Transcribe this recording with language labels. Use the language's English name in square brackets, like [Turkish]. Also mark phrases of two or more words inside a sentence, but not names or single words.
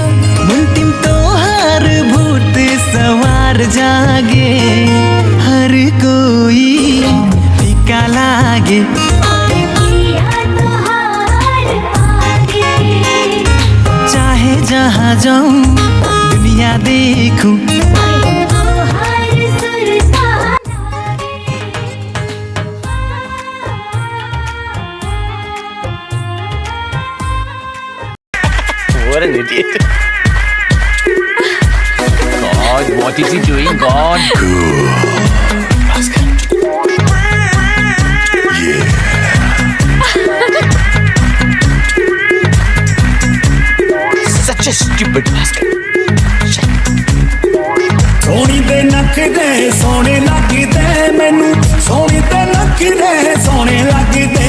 [Bhojpuri] मुंतिम तोहार भूत सवार जागे, हर कोई फीका लागे। और पिया तोहार आगे। चाहे जहाँ जाऊँ दुनिया देखूं, वहीं तोहार सुरता [English] What an idiot. God, what is he doing, God? Such a stupid basket. [Punjabi] ਸੋਹਣੀ ਦੇ ਨੱਕ ਦੇ ਸੋਹਣੇ ਲੱਗਦੇ ਮੈਨੂੰ, ਸੋਹਣੀ ਤੇ ਨੱਕ ਦੇ ਸੋਹਣੇ ਲੱਗਦੇ।